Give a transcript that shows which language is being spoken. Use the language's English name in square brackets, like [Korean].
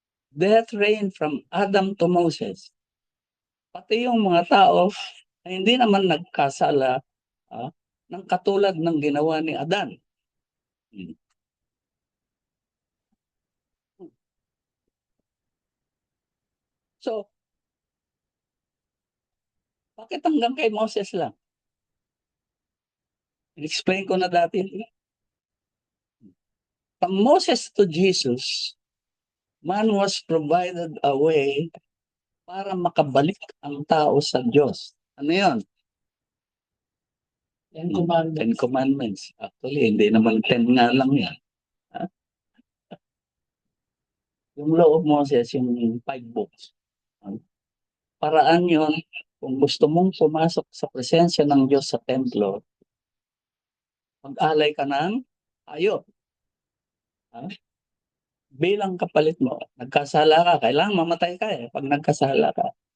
[English] Death reigned from Adam to Moses. [Filipino] Pati yung mga tao ay hindi naman nagkasala ng katulad ng ginawa ni Adan. Hmm. So, bakit hanggang kay Moses lang? Explain ko na dati. [English] From Moses to Jesus, man was provided a way [Filipino] para makabalik ang tao sa Diyos. Ano yun? Ten Commandments. Actually, hindi naman 10 nga lang yan. Yung Law of Moses, yung 5 books. Paraan yun, kung gusto mong pumasok sa presensya ng Diyos sa templo, mag-alay ka ng hayop. Bilang kapalit mo, nagkasala ka, kailangan mamatay ka pag nagkasala ka.